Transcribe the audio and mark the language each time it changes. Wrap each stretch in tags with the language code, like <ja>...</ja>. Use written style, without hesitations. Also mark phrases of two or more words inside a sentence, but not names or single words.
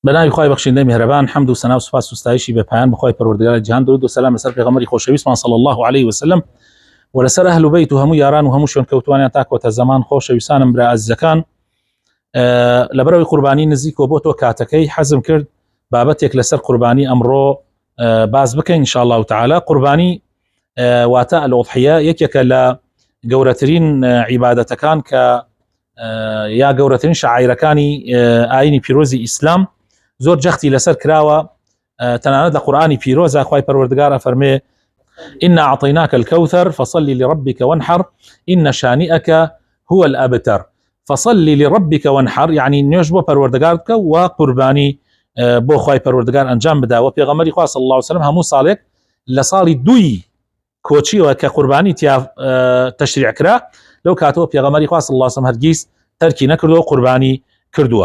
<fa>بناوی خوای بخشنده مهربان حمد و ثنا و سپاس و ستایشی به پایان بخوای پروردگار جهان،</fa> <ckb>درود و سلام لەسەر پێغەمبەری خۆشەویستمان</ckb> <ar>صلی الله علیه وسلم</ar> <ckb>و لەسەر ئەهل و بیت و هەموو یاران و هەموو شوێنکەوتوانیان تا کۆتە زەمان. خۆشەویستانم برا عەزیزەکان، لەبەرەوەی قوربانی نزیکەوە بۆ تۆ کاتەکەی حەزم کرد بابەتێک لەسەر قوربانی ئەمڕۆ باز بکەین</ckb> <ar>ان شاء الله تعالی.</ar> <ckb>قوربانی واتە الأضحیە یەکێکە لە گەورەترین عیبادەتەکان کە یا گەورەترین شعائرەکانی ئاینی پیرۆزی ئیسلام زۆر جەختی لەسەر کراوە. تەنانەت لە قورآانی پیرۆزە خوای پەروەردگار فەرمێ</ckb> <ar>إنا أعطيناك الكوثر فصل لربك وانحر إن شانئك هو الأبتر. فصل لربك وانحر</ar> <ckb>يعني نوێژ بۆ پەروەردگار بکە و قوربانی بۆ خوای پەروەردگار ئەنجام بدە. و پێغەمبەری خوا</ckb> <ar>صلی الله علیه وسلم</ar> <ckb>هەموو ساڵێک لە ساڵی دووی کۆچیەوە کە قوربانی تیا تەشریع کرا لەو کاتەوە پێغەمبەری خوا</ckb> <ar>صلی الله علیه وسلم</ar> <ckb>هەرگیز تەرکی نەکردووە قوربانی کردووە.</ckb>